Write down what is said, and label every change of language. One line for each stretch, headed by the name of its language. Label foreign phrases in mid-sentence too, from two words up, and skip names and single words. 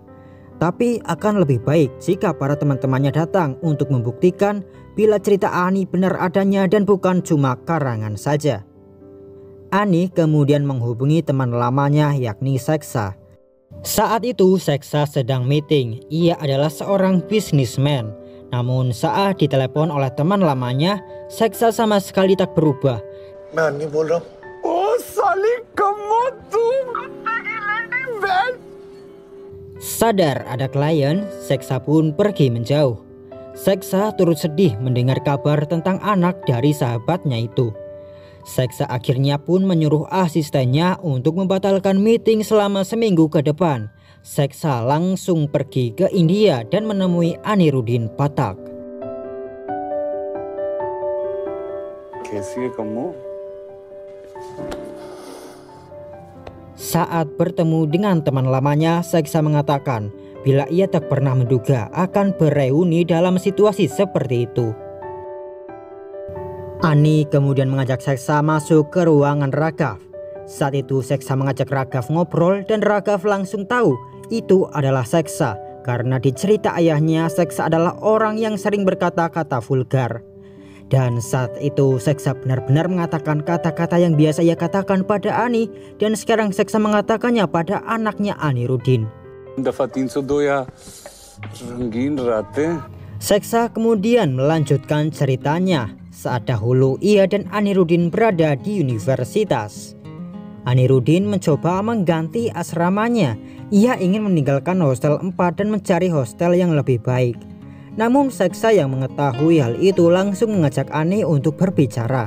Indonesian: Tapi akan lebih baik jika para teman-temannya datang untuk membuktikan bila cerita Ani benar adanya dan bukan cuma karangan saja. Ani kemudian menghubungi teman lamanya yakni Seksa. Saat itu Seksa sedang meeting. Ia adalah seorang bisnismen. Namun saat ditelepon oleh teman lamanya, Seksa sama sekali tak berubah.
Hindi: मैं नहीं बोल रहा हूँ. Oh साली कमो तुम.
Indonesian: Sadar ada klien, Seksa pun pergi menjauh. Seksa turut sedih mendengar kabar tentang anak dari sahabatnya itu. Seksa akhirnya pun menyuruh asistennya untuk membatalkan meeting selama seminggu ke depan. Seksa langsung pergi ke India dan menemui Anirudin Pathak.
Hindi: कैसी है कमो?
Indonesian: Saat bertemu dengan teman lamanya, Seksa mengatakan bila ia tak pernah menduga akan bereuni dalam situasi seperti itu. Ani kemudian mengajak Seksa masuk ke ruangan Raghav. Saat itu Seksa mengajak Raghav ngobrol dan Raghav langsung tahu itu adalah Seksa karena di cerita ayahnya Seksa adalah orang yang sering berkata-kata vulgar. Dan saat itu Seksa benar-benar mengatakan kata-kata yang biasa ia katakan pada Ani dan sekarang Seksa mengatakannya pada anaknya Anirudin.
Hindi: दफा 302 या रंगीन रातें.
Indonesian: Seksa kemudian melanjutkan ceritanya saat dahulu ia dan Anirudin berada di universitas. Anirudin mencoba mengganti asramanya. Ia ingin meninggalkan hostel 4 dan mencari hostel yang lebih baik. Namun Seksa yang mengetahui hal itu langsung mengajak Ani untuk berbicara.